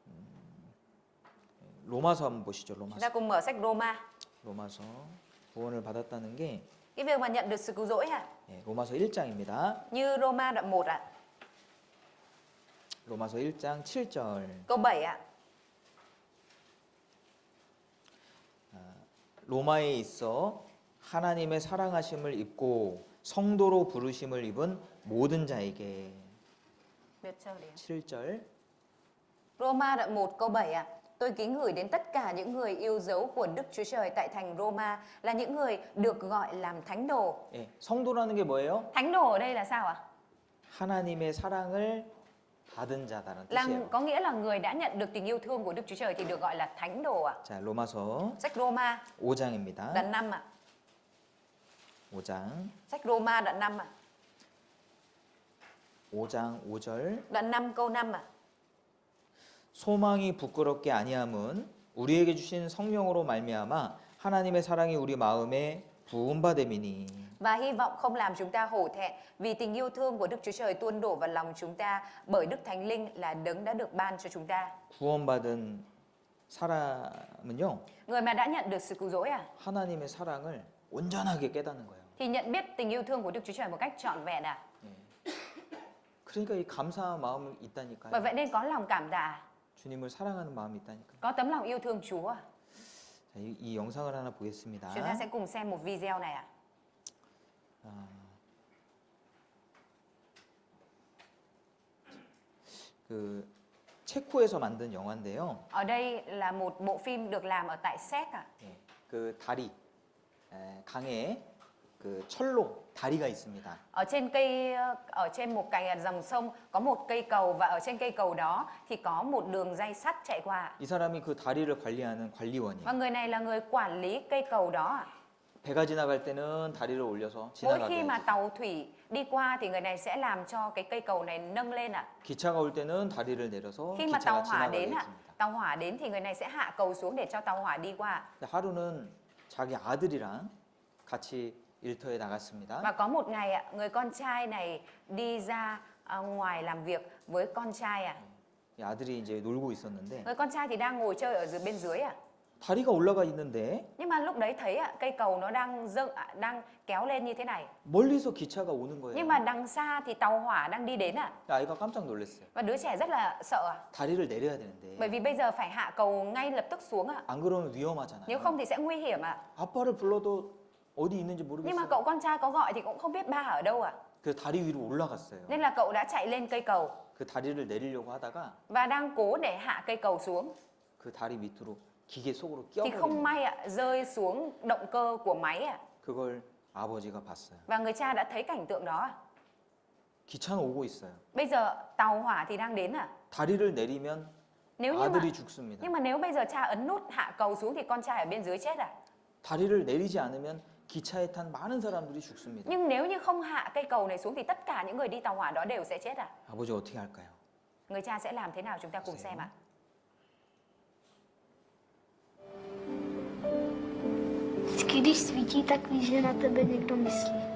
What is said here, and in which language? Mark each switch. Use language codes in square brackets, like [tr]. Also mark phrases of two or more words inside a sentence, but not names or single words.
[ko] 로마서 한번 보시죠. [vi] chúng [ko] 로마서. [vi] ta cùng mở sách Roma. [ko] 로마서 구원을 받았다는 게 [vi] Cái việc mà nhận được sự cứu rỗi ạ, [ko] 예, 로마서 1장입니다. [vi] như Roma đoạn 1 ạ, [ko] 로마서 1장 7절. [vi] câu 7 ạ. [ko] 로마에 있어 하나님의 사랑하심을 입고 성도로 부르심을 입은 모든 자에게 [vi] Biết chưa đi. [ko] 7절. [vi] Roma đoạn 1 câu 7 ạ. Tôi kính gửi đến tất cả những người yêu dấu của Đức Chúa Trời tại thành Roma là những người được gọi làm thánh đồ. [ko] 예, 성도라는 게 뭐예요? [vi] Thánh đồ ở đây là sao ạ? [ko] 하나님의 사랑을 받은 자다는 [vi] Là [ko] 뜻이에요. [vi] có nghĩa là người đã nhận được tình yêu thương của Đức Chúa Trời thì được gọi là thánh đồ ạ. [ko] 자, 로마서 [vi] Sách Roma [ko] 5장입니다. [vi] đoạn 5 ạ. [ko] 5장. [vi] Sách Roma đoạn 5 ạ. [ko] 5장 5절. [vi] Đoạn 5 câu 5 ạ. [ko] 소망이 부끄럽게 아니함은 우리에게 주신 성령으로 말미암아 하나님의 사랑이 우리 마음에 부음받음이니. [vi] Và hy vọng không làm chúng ta hổ thẹn vì tình yêu thương của Đức Chúa Trời tuôn đổ vào lòng chúng ta bởi Đức Thánh Linh là đấng đã được ban cho chúng ta. [ko] 구원받은 사람은요. [vi] Người mà đã nhận được sự cứu rỗi à? [ko] 하나님의 사랑을 온전하게 깨닫는 거예요. [vi] Thì nhận biết tình yêu thương của Đức Chúa Trời một cách trọn vẹn à? [ko] 그러니까 이 감사한 마음이 [vi] Bởi [ko] 있다니까요. [vi] vậy nên có lòng cảm tạ, [ko] 주님을 사랑하는 마음이 있다니까요. [vi] có tấm lòng yêu thương Chúa. à? [ko] 자, 이 영상을 하나 보겠습니다. [vi] Chúng ta sẽ cùng xem một video này ạ. [ko] 그 체코에서 만든 영화인데요. [vi] Ở đây là một bộ phim được làm ở tại Séc ạ. [ko] 예, 그 다리 강에 그 철로 다리가 있습니다. [vi] Ở trên một cái dòng sông có một cây cầu và ở trên cây cầu đó thì có một đường ray sắt chạy qua. [ko] 이 사람이 그 다리를 관리하는 [vi] Và [ko] 관리원이에요. [vi] người này là người quản lý cây cầu đó ạ. [ko] 배가 지나갈 때는 다리를 올려서 [vi] Mỗi [ko] 지나가게 [vi] khi mà [ko] 해야지. [vi] tàu thủy đi qua thì người này sẽ làm cho cái cây cầu này nâng lên ạ. [ko] 기차가 올 때는 다리를 내려서 [vi] Khi mà [ko] 기차가 [vi] tàu hỏa [ko] 지나가게 [vi] đến ạ, [ko] 해줍니다. [vi] tàu hỏa đến thì người này sẽ hạ cầu xuống để cho tàu hỏa đi qua. [ko] 근데 하루는 자기 아들이랑 같이 일터에 나갔습니다. [vi] Và có một ngày ạ, người con trai này đi ra ngoài làm việc với con trai ạ. [ko] 이 아들이 이제 놀고 있었는데 [vi] Người con trai thì đang ngồi chơi ở bên dưới ạ. [ko] 다리가 올라가 있는데 [vi] Nhưng mà lúc đấy thấy ạ, cây cầu nó đang kéo lên như thế này. [ko] 멀리서 기차가 오는 거예요. [vi] Nhưng mà đằng xa thì tàu hỏa đang đi đến ạ. [ko] 아이가 깜짝 놀랐어요. [vi] Và đứa trẻ rất là sợ ạ. [ko] 다리를 내려야 되는데 [vi] Bởi vì bây giờ phải hạ cầu ngay lập tức xuống ạ. [ko] 안 그러면 위험하잖아요. [vi] Nếu không thì sẽ nguy hiểm ạ. [ko] 아빠를 불러도 어디 있는지 [vi] Nhưng mà [ko] 모르겠어요. [vi] cậu con trai có gọi thì cũng không biết ba ở đâu ạ. [ko] 그 다리 위로 올라갔어요. [vi] Nên là cậu đã chạy lên cây cầu [ko] 그 다리를 내리려고 하다가 [vi] và đang cố để hạ cây cầu xuống. [ko] 그 다리 밑으로 기계 속으로 [vi] Thì không [ko] 끼어버린 [vi] may ạ, rơi xuống động cơ của máy ạ. [ko] 그걸 아버지가 봤어요. [vi] Và người cha đã thấy cảnh tượng đó ạ. [ko] 기차는 오고 있어요. [vi] Bây giờ tàu hỏa thì đang đến ạ. [ko] 다리를 내리면 [vi] Nếu như mà [ko] 아들이 죽습니다. [vi] Nhưng mà nếu bây giờ cha ấn nút hạ cầu xuống thì con trai ở bên dưới chết à? [ko] 다리를 내리지 않으면 기차에 탄 많은 사람들이 죽습니다. [vi] Nhưng nếu như không hạ cây cầu này xuống thì tất cả những người đi tàu hỏa đó đều sẽ chết à? [ko] 아버지 어떻게 할까요? [vi] Người cha sẽ làm thế nào chúng ta cùng xem ạ. [cs] Vždycky, když svítí, tak víš, že na tebe někdo myslí.